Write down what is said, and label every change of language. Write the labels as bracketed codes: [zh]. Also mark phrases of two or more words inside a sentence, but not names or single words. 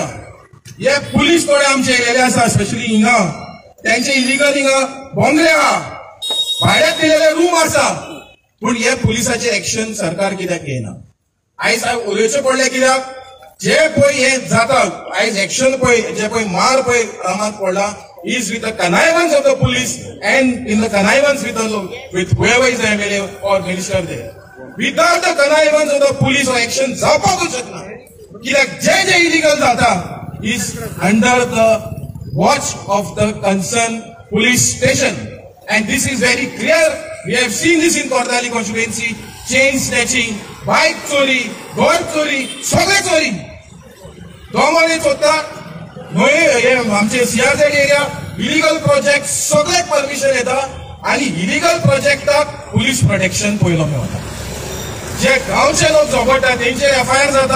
[kok] हे पुलीस थोडे आमचे येयलेले आसा, स्पेशली हिंगा त्यांचे इलिगल हिंगा बोंगले आहा, भाड्याक दिलेले रूम आसा, पण हे पुलिसाचे एक्शन सरकार कित्याक घेयना? आयज उलोवचें पडलें कित्याक? जे पळय हे जाता आयज एक्शन पळय, जे पळय मार पळय रामाक पडला, [en] is with the connivance of the police and in the connivance with whoever is the MLA or minister there. Without the connivance of the police or action [kok] जावपाकूच शकना, कित्याक जे जे इलिगल जाता [en] is under the watch of the concerned police station, and this is very clear. We have seen this in Kortali constituency, chain snatching, [kok] bike चोरी, घर चोरी, सगळे चोरी, दोंगरे चोरतात, आमचे सीआरझेड एरिया [en] illegal project [kok] सगळे परमिशन येता, आणि [en] illegal projectak police protection [kok] पयलो मेळटा। जे गांवचे लोक झगडटा तेंचेर एफआयआर जाता।